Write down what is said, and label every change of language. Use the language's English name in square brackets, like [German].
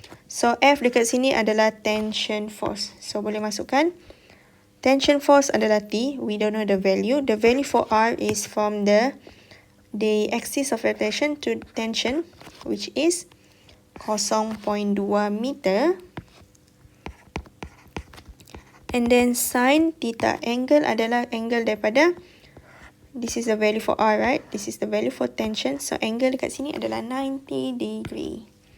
[Malay] So F dekat sini adalah tension force. [English] So [Malay] boleh masukkan [English] tension force adalah T. We don't know the value. The value for R is from the axis of rotation to tension, which is 0.2 meter. And then sin theta, [Malay] angle adalah angle daripada, [English] this is the value for R, right? This is the value for tension. [Malay] So angle dekat sini adalah 90 degree.